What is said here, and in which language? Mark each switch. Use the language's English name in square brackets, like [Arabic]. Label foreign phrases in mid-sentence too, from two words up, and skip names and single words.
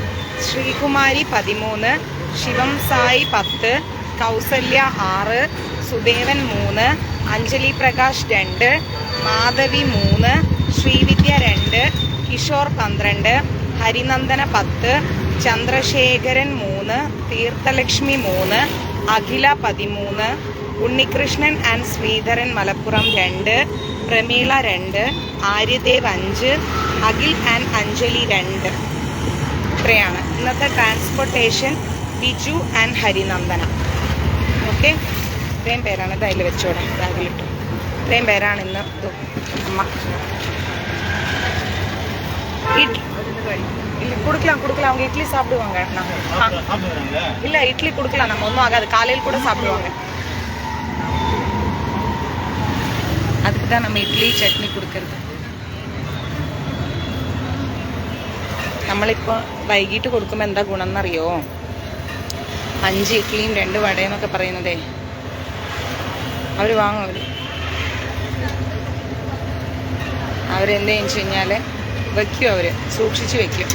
[Malayalam] ശ്രീകുമാരി 13, ശിവം സായി 10, കൗസല്യ 6, സുദേവൻ 3, അഞ്ജലി പ്രകാശ് 2, മാധവി 3, ശ്രീവിദ്യ 2, കിഷോർ 12, ഹരിനന്ദന 10, ചന്ദ്രശേഖരൻ 3, തീർത്ഥലക്ഷ്മി 3, അഖില 13, ഉണ്ണികൃഷ്ണൻ ആൻഡ് ശ്രീധരൻ മലപ്പുറം 2, പ്രമീള 2, ആര്യദേവ് 5, അഖിൽ ആൻഡ് അഞ്ജലി 2. ഇത്രയാണ് ഇന്നത്തെ ട്രാൻസ്പോർട്ടേഷൻ. ബിജു ആൻഡ് ഹരിനന്ദന. ഓക്കെ, ഇത്രയും പേരാണ്. ഇതിൽ വെച്ചോടെ ബാഗിലിട്ടു. ഇത്രയും പേരാണ് ഇന്ന്. [Tamil] അമ്മ கொடுக்கலாம் அவங்க இட்லி சாப்பிடுவாங்க. இல்லை இட்லி கொடுக்கலாம், நம்ம ஒன்றும் ஆகாது. காலையில் கூட சாப்பிடுவாங்க. அதுக்கு தான் நம்ம இட்லி சட்னி கொடுக்கறது. [Malayalam] നമ്മളിപ്പോൾ വൈകിട്ട് കൊടുക്കുമ്പോൾ എന്താ ഗുണം എന്നറിയോ? 5 ഇഡ്ലിയും 2 വടയെന്നൊക്കെ പറയുന്നതേ അവർ വാങ്ങും. അവരെന്താണെന്ന് വെച്ച് കഴിഞ്ഞാൽ വയ്ക്കും, അവർ സൂക്ഷിച്ച് വയ്ക്കും.